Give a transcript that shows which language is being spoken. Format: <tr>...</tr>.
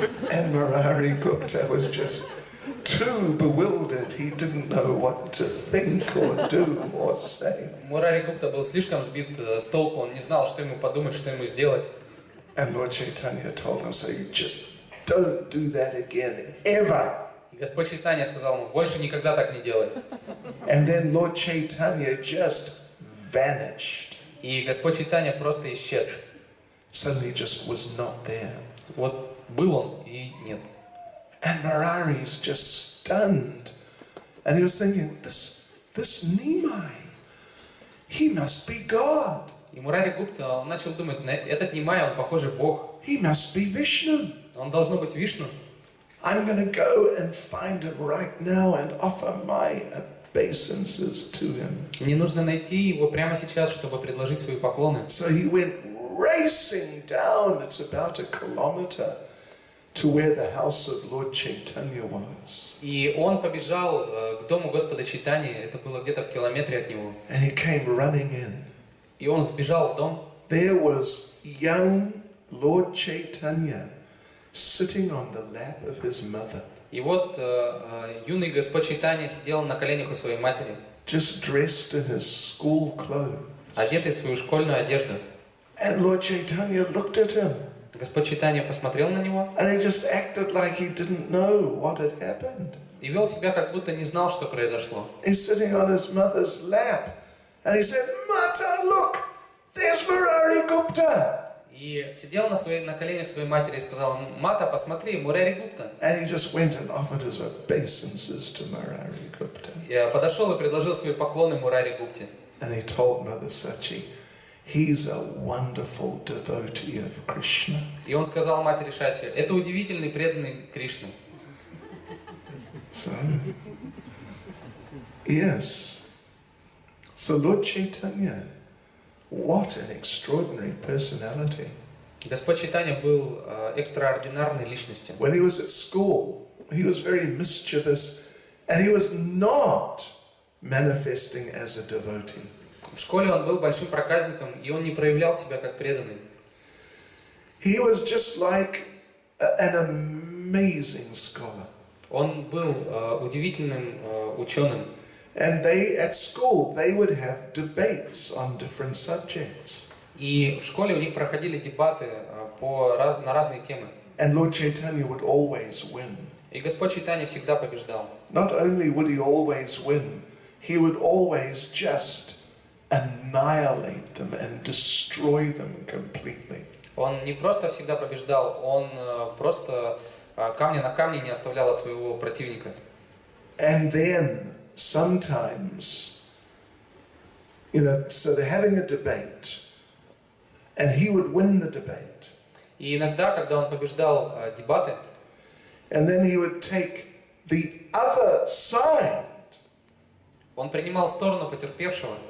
<en>And Murari Gupta was just too bewildered. He didn't know what to think or do or say.</en> <ru>Мурари Гупта был слишком сбит с толку, он не знал, что ему подумать, что ему сделать.</ru> <en>And Lord Chaitanya told him, "So you just don't do that again, ever."</en> <ru>И Господь Чайтанья сказал ему, больше никогда так не делай.</ru> <en>And then Lord Chaitanya just vanished.</en> <ru>И Господь Чайтанья просто исчез.</ru> <en>Suddenly just was not there.</en> <ru>Вот был он и нет.</ru> <en>And Murari's just stunned. And he was thinking, this Nimai, he must be God.</en> <ru>И Мурари Гупта, он начал думать, этот Нимай, он похоже Бог.</ru> <en>He must be Vishnu.</en> <ru>Он должно быть Вишну.</ru> <en>I'm going to go and find him right now and offer my obeisances to him.</en> <ru>Мне нужно найти его прямо сейчас, чтобы предложить свои поклоны.</ru> <en>So he went racing down, it's about 1 kilometer, to where the house of Lord Chaitanya was.</en> <ru>И он побежал к дому Господа Чайтаньи, это было где-то в километре от него.</ru> <en>And he came running in.</en> <ru>И он вбежал в дом.</ru> <en>There was young Lord Chaitanya sitting on the lap of his mother.</en> <ru>И вот юный Господь Чайтанья сидел на коленях у своей матери,</ru> <en>Just dressed in his school clothes.</en> <ru>одетый в свою школьную одежду.</ru> <en>And Lord Chaitanya looked at him.</en> <ru>Господь Чайтанья посмотрел на него</ru> <en>And he just acted like he didn't know what had happened.</en> <ru>и вел себя, как будто не знал, что произошло.</ru> <en>He's sitting on his mother's lap. And he said, "Mata, look, there's Murari Gupta."</en> <ru>И сидел на коленях своей матери и сказал, Мата, посмотри, Мурари Гупта.</ru> <en>And he just went and offered his obeisances to Murari Gupta.</en> <ru>Я подошел и предложил свои поклоны Мурари Гупте.</ru> <en>And he told Mother Sachi, he's a wonderful devotee of Krishna.</en> <ru>И он сказал матери Шати, это удивительный преданный Кришны.</ru> <en>So, yes. So Lord Chaitanya, what an extraordinary personality.</en> <ru>Господь Чайтанья был экстраординарной личностью.</ru> <en>When he was at school, he was very mischievous, and he was not manifesting as a devotee.</en> <ru>В школе он был большим проказником, и он не проявлял себя как преданный.</ru> <en>He was just like an amazing scholar.</en> <ru>Он был удивительным ученым.</ru> <en>And they, at school, they would have debates on different subjects.</en> <ru>И в школе у них проходили дебаты на разные темы.</ru> <en>And Lord Chaitanya would always win.</en> <ru>И Господь Чайтанья всегда побеждал.</ru> <en>Not only would he always win, he would always just annihilate them and destroy them completely.</en> <ru>Он не просто всегда побеждал, он просто камня на камне не оставлял от своего противника.</ru> <en>And then sometimes, so they're having a debate, and he would win the debate.</en> <ru>И иногда, когда он побеждал дебаты,</ru> <en>and then he would take the other side</en> <ru>он принимал сторону потерпевшего,</ru>